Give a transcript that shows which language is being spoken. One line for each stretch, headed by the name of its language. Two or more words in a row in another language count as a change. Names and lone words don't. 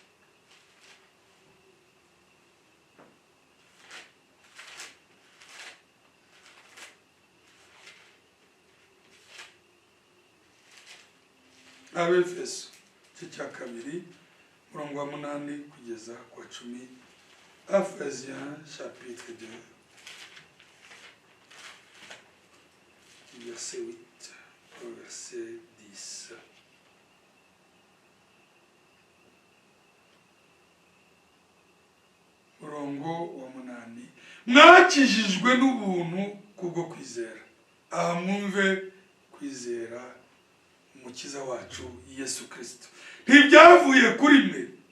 Kinyarwanda: Abefeso cya 2 umurongo wa 8 kugeza ku wa 10.
French: Ephésiens chapitre 2 verset 8 au verset 10.
Kinyarwanda: Murongo wa 8. Mwakijijwe n'ubuntu kubwo kwizera. Aha mwumve kwizera umukiza wacu Yesu Kristo ntibyavuye kuri mwe.